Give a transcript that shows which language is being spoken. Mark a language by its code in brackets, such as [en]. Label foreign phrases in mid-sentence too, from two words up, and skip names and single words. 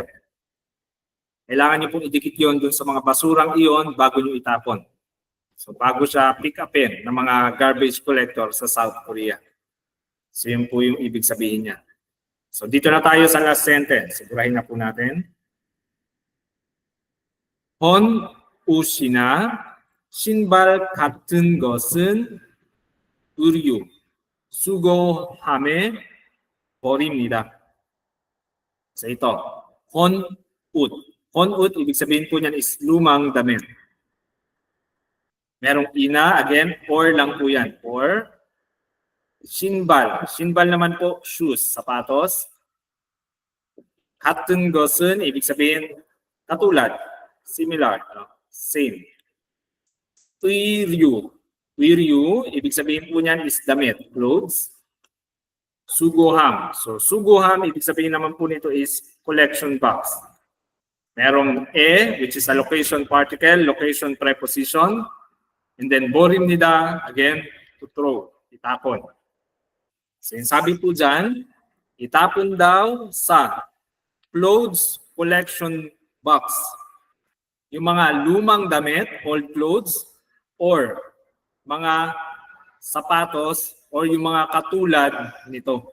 [tl] Kailangan nyo pong idikit yun dun sa mga basurang iyon bago nyo itapon. So bago siya pick upin ng mga garbage collector sa South Korea. So yun po yung ibig sabihin niya. So dito na tayo sa last sentence. Sigurahin na po natin. [ko] 헌 옷이나 신발 같은 것은 의류, 수거함에 버립니다. [tl] So ito, [ko] 헌 옷. 헌 옷, [tl] ibig sabihin po niyan is lumang damit. Merong ina, again, or lang po yan. Or, [ko] 신발. [tl] 신발 naman po, shoes, sapatos. [ko] 같은 것은, [tl] ibig sabihin, katulad. [en] Similar, no? Same. [ko] 의류. 의류, [tl] ibig sabihin po niyan is damit, clothes. [ko] Sugoham. [tl] So, sugoham, ibig sabihin naman po nito is [en] collection box. Merong which is a location particle, location preposition. And then, borimnida, again, to throw, [tl] itapon. So yung sabi po dyan, itapon daw sa [en] clothes collection box. [tl] Yung mga lumang damit, [en] old clothes, [tl] or mga sapatos, or yung mga katulad nito.